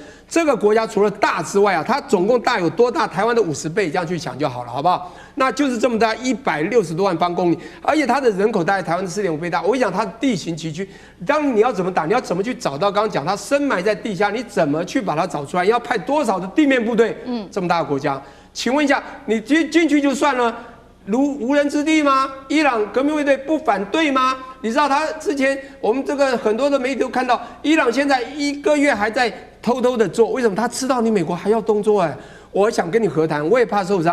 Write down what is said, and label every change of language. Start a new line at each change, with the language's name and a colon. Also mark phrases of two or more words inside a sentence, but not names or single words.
Chinese: 這個國家除了大之外啊，它總共大有多大？台灣的50倍，這樣去想就好了，好不好？那就是這麼大，160多萬方公里，而且它的人口大概台灣的4.5倍大。我跟你講，它的地形崎嶇，當你要怎麼打，你要怎麼去找到？剛剛講它深埋在地下，你怎麼去把它找出來？要派多少的地面部隊？這麼大的國家，請問一下，你進去就算了，如無人之地嗎？伊朗革命衛隊不反對嗎？你知道他之前我們這個很多的媒體都看到，伊朗現在1個月還在偷偷的做，為什麼？他知道你美國還要動作我想跟你和談，我也怕受傷。